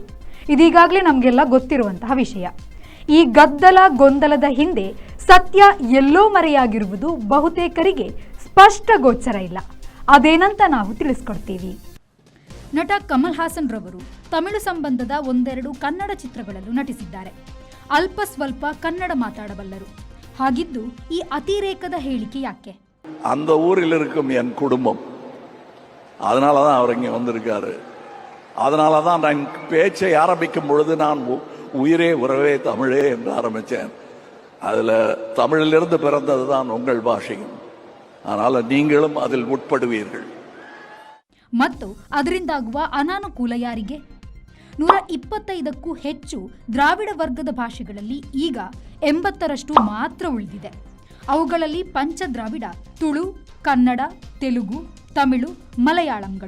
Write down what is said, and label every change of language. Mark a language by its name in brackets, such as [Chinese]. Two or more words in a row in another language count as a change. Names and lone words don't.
[Kannada] ಇದೀಗಾಗಲೇ ನಮಗೆಲ್ಲ ಗೊತ್ತಿರುವಂತಹ ವಿಷಯ. ಈ ಗದ್ದಲ ಗೊಂದಲದ ಹಿಂದೆ ಸತ್ಯ ಎಲ್ಲೋ ಮರೆಯಾಗಿರುವುದು ಬಹುತೇಕರಿಗೆ ಸ್ಪಷ್ಟ ಗೋಚರ ಇಲ್ಲ. ಅದೇನಂತ ನಾವು ತಿಳಿಸ್ಕೊಡ್ತೀವಿ. ನಟ ಕಮಲ್ ಹಾಸನ್ ರವರು ತಮಿಳು ಸಂಬಂಧದ ಒಂದೆರಡು ಕನ್ನಡ ಚಿತ್ರಗಳಲ್ಲೂ ನಟಿಸಿದ್ದಾರೆ. ಅಲ್ಪ ಸ್ವಲ್ಪ ಕನ್ನಡ ಮಾತಾಡಬಲ್ಲರು. ಹಾಗಿದ್ದು ಈ ಅತಿರೇಕದ ಹೇಳಿಕೆ ಯಾಕೆ? [Tamil] அந்த ஊரில் இருக்கும் என் குடும்பம், அதனால தான் அவர் இங்கே வந்திருக்காரு. அதனால தான் நான் பேச்சை ஆரம்பிக்கும் பொழுது நான் உயிரே உறவே தமிழே என்று ஆரம்பித்தேன். அதில் தமிழிலிருந்து பிறந்தது தான் உங்கள் பாஷையும். ஆனால் நீங்களும் அதில் உட்படுவீர்கள். [Kannada] ಮತ್ತು ಅದರಿಂದಾಗುವ ಅನಾನುಕೂಲ ಯಾರಿಗೆ? 125ಕ್ಕೂ ಹೆಚ್ಚು ದ್ರಾವಿಡ ವರ್ಗದ ಭಾಷೆಗಳಲ್ಲಿ ಈಗ 80ರಷ್ಟು ಮಾತ್ರ ಉಳಿದಿದೆ. ಅವುಗಳಲ್ಲಿ ಪಂಚದ್ರಾವಿಡ, ತುಳು, ಕನ್ನಡ, ತೆಲುಗು, ತಮಿಳು, ಮಲಯಾಳಂಗಳು.